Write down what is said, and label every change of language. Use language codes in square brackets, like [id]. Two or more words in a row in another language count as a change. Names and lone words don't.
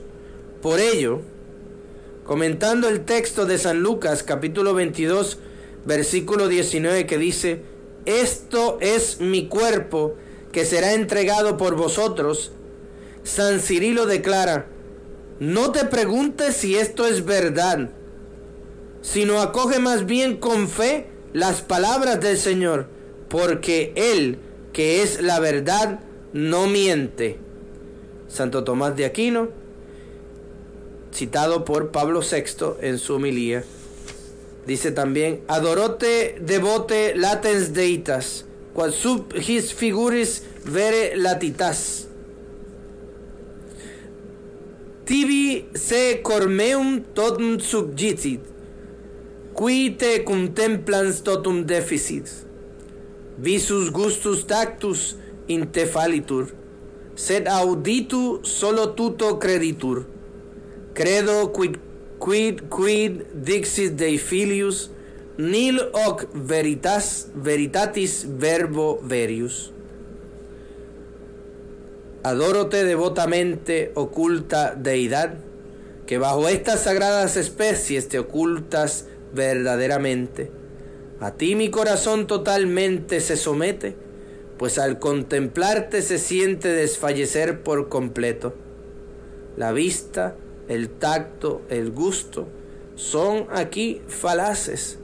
[es] Por ello, comentando el texto de San Lucas, capítulo 22, versículo 19, que dice: esto es mi cuerpo que será entregado por vosotros, San Cirilo declara: no te preguntes si esto es verdad, sino acoge más bien con fe las palabras del Señor, porque Él, que es la verdad, no miente. Santo Tomás de Aquino, citado por Pablo VI en su homilía, dice también: [la] adorote devote latens deitas, quod sub his figuris vere latitas. Tibi se cormeum totum subjicit, qui te contemplans totum deficit. Visus gustus tactus in te fallitur, sed auditu solo tuto creditur. Credo quid dixit Dei filius, nil hoc veritatis verbo verius. [es] Adórote devotamente, oculta deidad, que bajo estas sagradas especies te ocultas verdaderamente. A ti mi corazón totalmente se somete, pues al contemplarte se siente desfallecer por completo. La vista, el tacto, el gusto son aquí falaces.